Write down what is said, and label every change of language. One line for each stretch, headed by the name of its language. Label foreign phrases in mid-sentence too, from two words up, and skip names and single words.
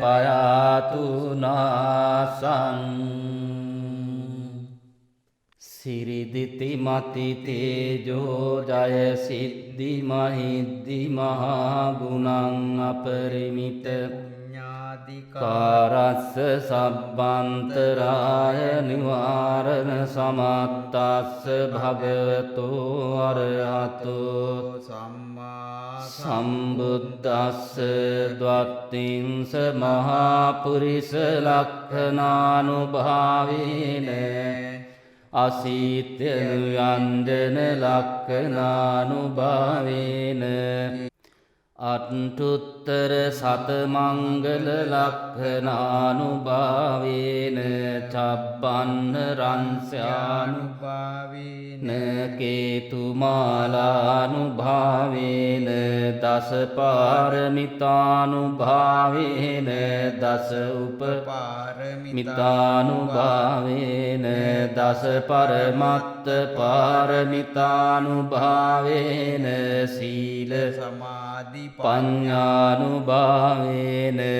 Pali: පයාතුනාසං සිරිදිති මති තේජෝ ජය සිද්ධි මහිද්දි මහා ගුණං අපරිමිත කාරස්ස සබ්බන්තරාය නිවාරණ සමත්තස්ස භගවතෝ අරහතෝ සම්මා සම්බුද්දස්ස ද්වත්තිංස මහා පුරිස ලක්ඛනානුභාවේන අසීත්‍ය යන්ජන ලක්ඛනානුභාවේන අට්ඨුත්තර සතමංගල ලක්ඛනානුභාවේන චබ්බන්න රංස්‍යානුභාවේන කේතුමාලානුභාවේන දස පාරමිතානුභාවේන දස උපපාරමිතානුභාවේන දස පරමත්ත පාරමිතානුභාවේන සීල සමාධි පඤ්ඤානුභාවේන